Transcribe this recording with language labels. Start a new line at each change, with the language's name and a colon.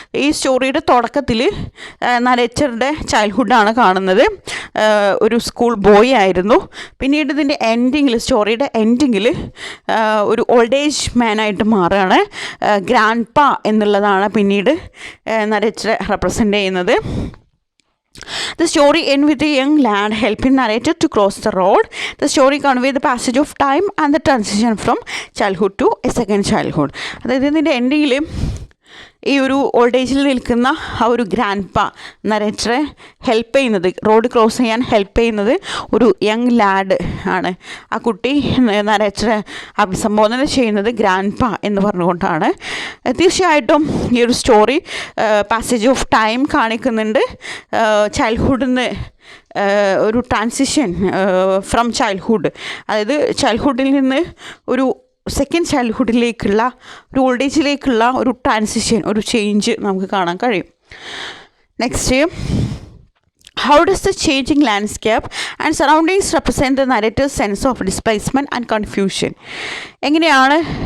Malayalam: ഈ സ്റ്റോറിയുടെ തുടക്കത്തിൽ നരേറ്ററുടെ ചൈൽഡ്ഹുഡാണ് കാണുന്നത്. ഒരു സ്കൂൾ ബോയ് ആയിരുന്നു. പിന്നീട് ഇതിൻ്റെ എൻഡിങ്ങിൽ, സ്റ്റോറിയുടെ എൻഡിങ്ങിൽ ഒരു ഓൾഡ് ഏജ് മാനായിട്ട് മാറുകയാണ്. ഗ്രാൻഡ് പാ എന്നുള്ളതാണ് പിന്നീട് നരേറ്ററെ റെപ്രസെൻ്റ് ചെയ്യുന്നത്.
English: The story ends with a young lad helping narrator to cross the road. The story conveys the passage of time and the transition from childhood to a second childhood.
Malayalam: അതായത് ഇതിൻ്റെ എൻഡിങ്ങിൽ ഈ ഒരു old ഏജിൽ നിൽക്കുന്ന ആ ഒരു grand പാ നരേറ്ററെ help ചെയ്യുന്നത്, റോഡ് ക്രോസ് ചെയ്യാൻ ഹെൽപ്പ് ചെയ്യുന്നത് ഒരു യങ് ലാഡ് ആണ്. ആ കുട്ടി നരേറ്ററെ അഭിസംബോധന ചെയ്യുന്നത് ഗ്രാൻഡ് പാ എന്ന് പറഞ്ഞുകൊണ്ടാണ്. തീർച്ചയായിട്ടും ഈ ഒരു സ്റ്റോറി പാസേജ് ഓഫ് ടൈം കാണിക്കുന്നുണ്ട്. ചൈൽഡ്ഹുഡിൽ നിന്ന് ഒരു ട്രാൻസിഷൻ ഫ്രം ചൈൽഡ്ഹുഡ്, അതായത് ചൈൽഡ്ഹുഡിൽ നിന്ന് ഒരു സെക്കൻഡ് ചൈൽഡ്ഹുഡിലേക്കുള്ള, ഒരു ഓൾഡ് ഏജിലേക്കുള്ള ഒരു ട്രാൻസിഷൻ, ഒരു ചേഞ്ച് നമുക്ക് കാണാൻ കഴിയും.
English: Next, how does the changing landscape and surroundings represent the narrator's sense of displacement and confusion? എങ്ങനെയാണ്